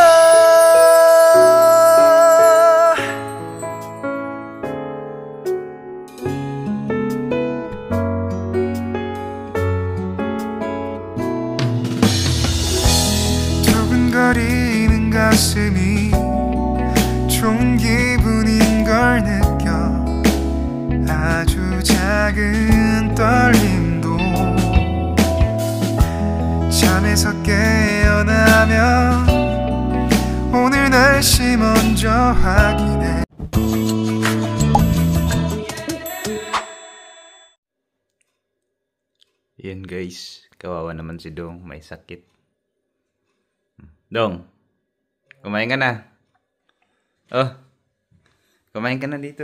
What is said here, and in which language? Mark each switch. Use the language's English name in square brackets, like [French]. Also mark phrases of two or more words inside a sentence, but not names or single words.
[Korean] 두근거리는 가슴이 좋은 기분인 걸 느껴. 아주 작은 떨림도 잠에서 깨어나면 오늘 날씨 먼저 확인해. [Filipino] Yan guys, kawawa naman si Dong, may sakit. Dong, kumain ka na. Oh, kumain ka na dito.